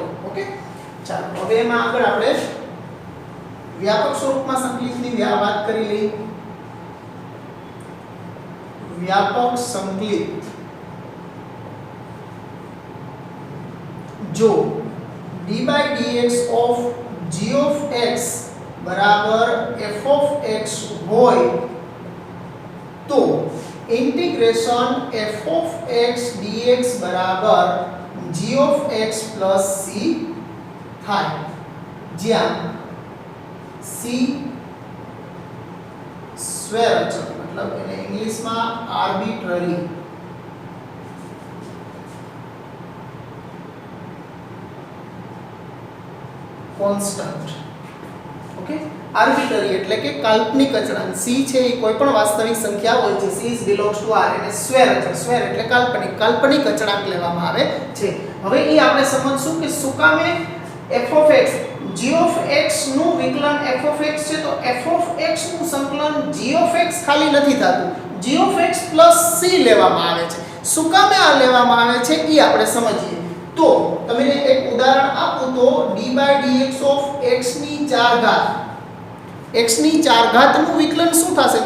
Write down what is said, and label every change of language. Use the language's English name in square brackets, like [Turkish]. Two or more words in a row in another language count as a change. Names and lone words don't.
[Gujarati] ઓકે, ચાલો હવે એમાં આગળ આપણે વ્યાપક સ્વરૂપમાં સંકલિતની વાત કરી લઈએ. વ્યાપક સંકલિત જો [English] d/dx of g of x [Gujarati] બરાબર [English] f of x [Gujarati] હોય તો ઇન્ટિગ્રેશન [English] f of x dx [Gujarati] બરાબર [English] g of x plus c [Gujarati] થાય, જ્યાં c સ્વૈરચક मतलब એને ઇંગ્લિશમાં [English] arbitrary constant. [Gujarati] ઓકે, આર્બિટ્રરી એટલે કે કાલ્પનિક અચળાંક. c છે એ કોઈ પણ વાસ્તવિક સંખ્યા હોય છે, [English] c belongs to r [Gujarati] એને સ્વૈરચક, સ્વૈર એટલે કાલ્પનિક અચળાંક લેવામાં આવે છે. હવે એ આપણે સમજશું કે શું કામે [English] f of x g of x [Gujarati] નું વિકલન [English] f of x [Gujarati] છે તો [English] f of x [Gujarati] નું સંકલન [English] g of x [Gujarati] ખાલી નથી થતું, [English] g of x c [Gujarati] લેવામાં આવે છે. શું કામે આ લેવામાં આવે છે એ આપણે સમજીએ. તો તમને એક ઉદાહરણ આપું તો [English] d/dx of x [Gujarati] ની 4 ઘાત, x ની 4 ઘાત નું વિકલન શું થશે?